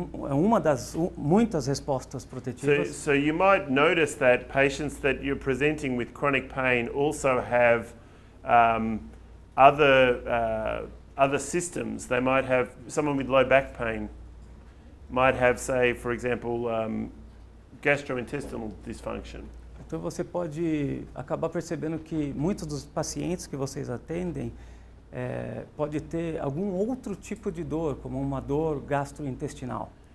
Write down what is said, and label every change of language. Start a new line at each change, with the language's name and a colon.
Portuguese: Uma das muitas respostas protetivas.
English: So you might notice that patients that you're presenting with chronic pain also have other systems. They might have someone with low back pain might have, say, for example, gastrointestinal dysfunction.
Portuguese: Então você pode acabar percebendo que muitos dos pacientes que vocês atendem pode ter algum outro tipo de dor, como uma dor gastrointestinal.